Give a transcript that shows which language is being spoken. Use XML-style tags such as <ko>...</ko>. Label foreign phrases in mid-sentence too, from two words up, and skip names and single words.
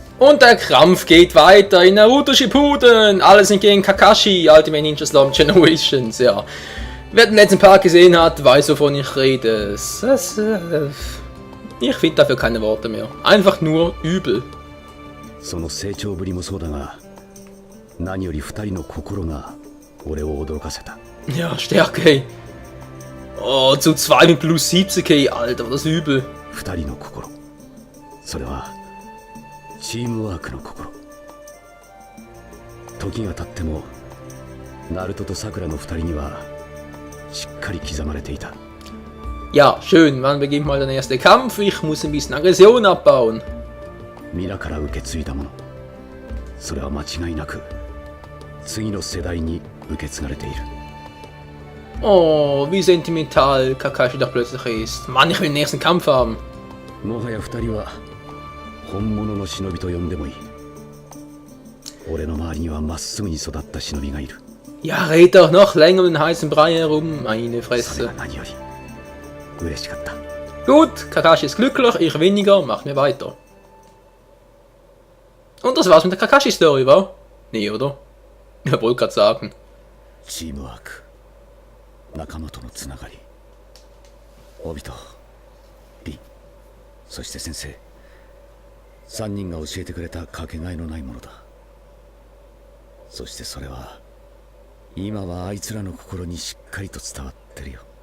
<de>Und der Krampf geht weiter in Naruto Shippuden. Alle sind gegen Kakashi, Ultimate Ninja Storm Generations, ja. Wer den letzten Part gesehen hat, weiß, wovon ich rede. Ich finde dafür keine Worte mehr. Einfach nur übel.</de> <ja>その成長ぶりもそうだが、何より二人の心が俺を驚かせた。</ja> <de>Ja, Stärke. Oh, zu 2 mit plus 70k, Alter, das ist übel.</de> <ja>二人の心。それはチームワークの心。時が経っても、ナルトとサクラの二人にはしっかり刻まれていた。</ja> <de>Ja, schön, wann beginnt mal der erste Kampf? Ich muss ein bisschen Aggression abbauen.</de> <ja>皆から受け継いだもの。それは間違いなく次の世代に受け継がれている。</ja> <de>Oh, wie sentimental Kakashi doch plötzlich ist. Mann, ich will den nächsten Kampf haben.</de> <ja>もはや二人は本物の忍びと呼んでもいい。俺の周りにはまっすぐに育った忍びがいる。</ja> <de>Ja, red doch noch länger um den heißen Brei herum, meine</de> <ja>それ</ja> <de>Fresse.</de> <ja>が何より嬉しかった。</ja> <de>Gut, Kakashi ist glücklich, ich weniger, machen wir weiter. Und das war's mit der Kakashi-Story, wa? Nee, oder? Ich wollte gerade sagen.</de> <ja>チームワーク、仲間とのつながり、帯とリ、そして先生、3人が教えてくれたかけがえのないものだ。そしてそれは今はあいつらの心にしっかりと伝わってるよ。</ja>